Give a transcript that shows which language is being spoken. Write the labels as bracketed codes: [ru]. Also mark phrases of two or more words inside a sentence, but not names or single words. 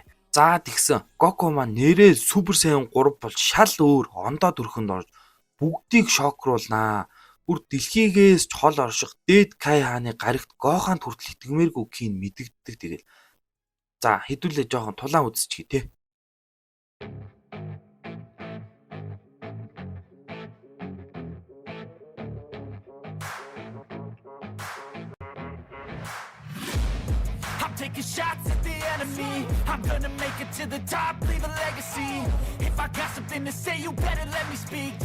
[mn] За тэгсэн Гоку маань нэрээ Супер Saiyan 3 бол шал өөр ондоо төрхөнд орж бүгдийг шокруулнаа. Бүр дэлхийгээс ч хол орших дээд Кайханы гарагт Гоханд хүртэл итгэмээргүй кийн мэдэгддэг тэгэл. За хэдүүлээ жоохон тулаан үзчихье те. [en] Taking shots at the enemy. I'm gonna make it to the top, leave a legacy. If I got something to say, you better let me speak.